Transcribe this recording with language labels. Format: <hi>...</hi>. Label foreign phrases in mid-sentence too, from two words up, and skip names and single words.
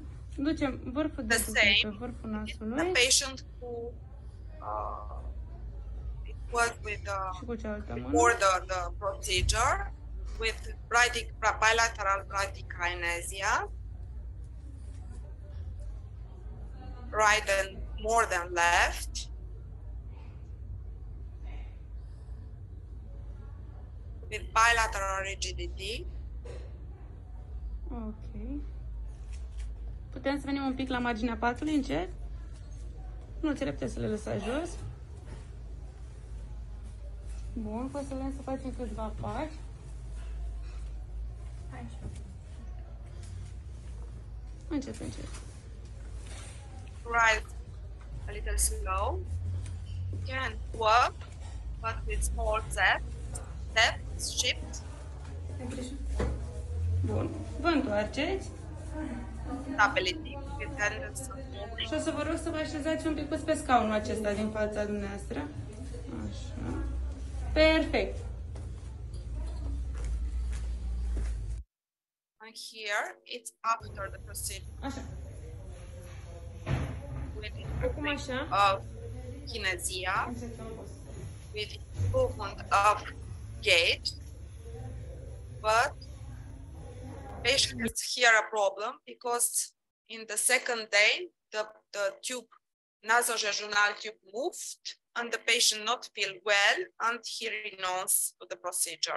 <ro>Ducem vârful de pe vârful</ro> <en>The</en> <ro>nasului</ro> <en>patient who it was with</en> <ro>și cu cealaltă mână.</ro> <en>before the procedure with bilateral bradykinesia, right and more than left. With bilateral rigidity.</en> <ro>Ok. Putem să venim un pic la marginea patului, încet? Mânuțele puteți să le lăsați jos. Bun, poți să vrem să facem câțiva pași. Încet, încet.</ro> <en>Right, a little slow. You can walk, but with small steps, shift.</en> <ro>Bun. Vă întoarceți.</ro> <en>stability with tendons and movement.</en> <ro>Și o să vă rog să vă așezați un pic pe scaunul acesta din fața dumneavoastră. Așa. Perfect.</ro> <en>And here it's after the procedure.</en> <ro>Așa.</ro> <en>With</en> <ro>Acum așa.</ro> <en>of kinesia, with improvement of gait, but patient has here a problem because in the second day the tube, nasojejunal tube moved and the patient not feel well and he renounced to the procedure.</en>